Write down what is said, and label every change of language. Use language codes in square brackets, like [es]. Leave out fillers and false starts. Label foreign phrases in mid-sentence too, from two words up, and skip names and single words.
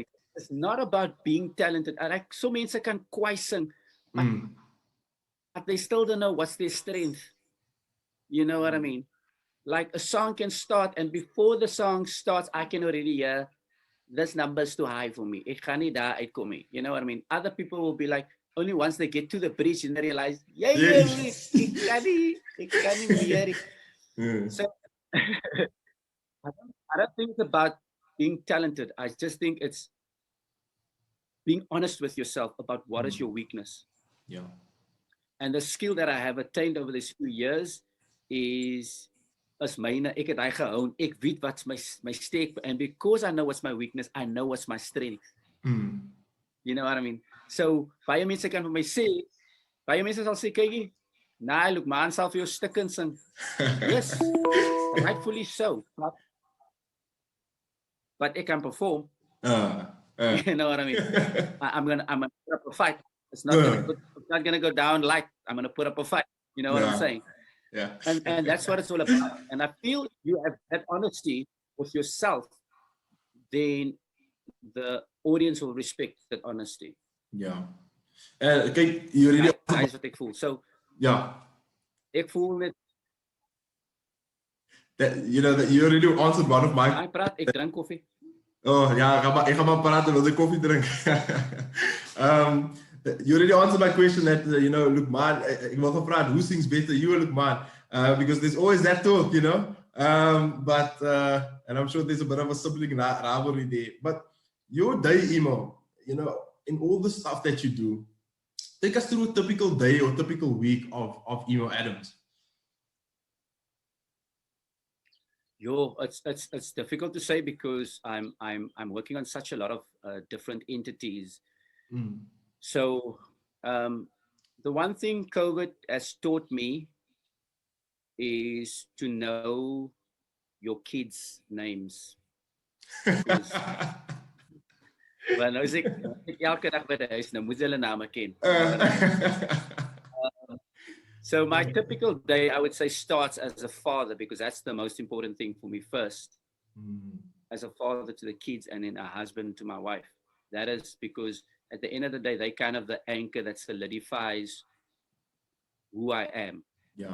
[en] It's not about being talented. I like so many can quite sing, but they still don't know what's their strength. You know what I mean? Like a song can start, and before the song starts, I can already hear this number's too high for me. [af] Ek gaan nie daar uitkom nie. [en] You know what I mean? Other people will be like, only once they get to the bridge and they realize, [af] ek kan nie meer. [en] So I don't think it's about being talented. I just think it's being honest with yourself about what is your weakness. Yeah. And the skill that I have attained over these few years is myne. [af] Ek het hy gehou. Ek weet wat's my sterk, [en] and because I know what's my weakness, I know what's my strength. You know what I mean? [af] So baie mense kan vir my sê, baie mense sal sê, kykie, nah, look, man sal vir jou stukkend sing. [en] Yes, rightfully so. But ek can perform. You know what I mean? I'm gonna put up a fight. It's not gonna go down light. I'm gonna put up a fight. You know what I'm saying? Yeah. And that's what it's all about. And I feel you have that honesty with yourself, then the audience will respect that honesty. Yeah. Kyk, you already that's what [af] ek voel. [en] So yeah. [af] Ek voel net [en] that you already answered one of my. [af] Ek drink koffie. Oh ja, ek gaan maar praat terwyl ek koffie drink. [en] You already answered my question that look man, [af] ek wil gevra [en] who sings better, you or look man, because there's always that talk, but and I'm sure there's a bit of a sibling rivalry there. But your day, Emo, in all the stuff that you do, take us through a typical day or typical week of Emo Adams. It's difficult to say because I'm working on such a lot of different entities. So the one thing COVID has taught me is to know your kids' names. [af] Maar nou sê ek elke dag by die huis, nou moet hulle name ken. [en] So my typical day, I would say, starts as a father, because that's the most important thing for me first. As a father to the kids, and then a husband to my wife. That is because at the end of the day, they kind of the anchor that solidifies who I am.